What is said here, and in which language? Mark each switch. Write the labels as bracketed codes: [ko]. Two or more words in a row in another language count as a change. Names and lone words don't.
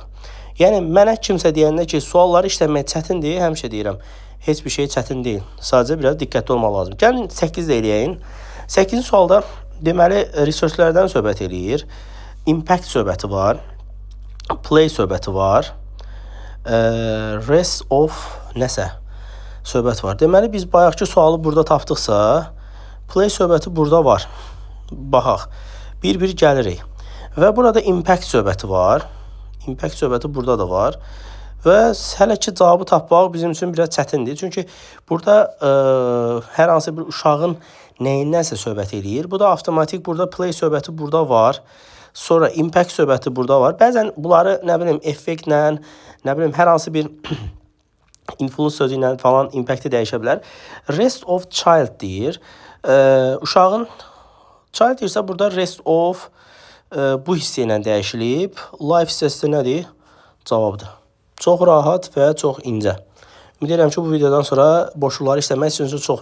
[az] Yəni, mənə kimsə deyəndə ki, sualları işləmək çətindir, həmişə deyirəm, heç bir şey çətin deyil. Sadəcə biraz diqqətli olmaq lazım. Gəlin, 8 də eləyəyin. 8-ci sualda, deməli, resurslərdən söhbət eləyir. Impact söhbəti var. Play söhbəti var. [en] Rest of [az] nəsə söhbət var. Deməli, biz bayaqki sualı burada tapdıqsa, play söhbəti burada var. Baxaq, bir-bir gəlirik. Və burada impact söhbəti var. Impact söhbəti burada da var. Və hələ ki, cavabı tapmaq bizim üçün biraz çətindir. Çünki burada hər hansı bir uşağın nəyindənsə söhbət eləyir. Bu da avtomatik burada play söhbəti burada var. Sonra impact söhbəti burada var. Bəzən bunları, nə bilim, effektlə, nə bilim, hər hansı bir influence sözü ilə falan impacti dəyişə bilər. [en] Rest of child [az] deyir. Uşağın child deyirsə, burada [en] rest of [az] bu hissə ilə dəyişilib. Life hissəsi nədir? Cavabdır. Çox rahat və çox incə. Ümid edirəm ki, bu videodan sonra boşluqları işləmək üçün çox rahat.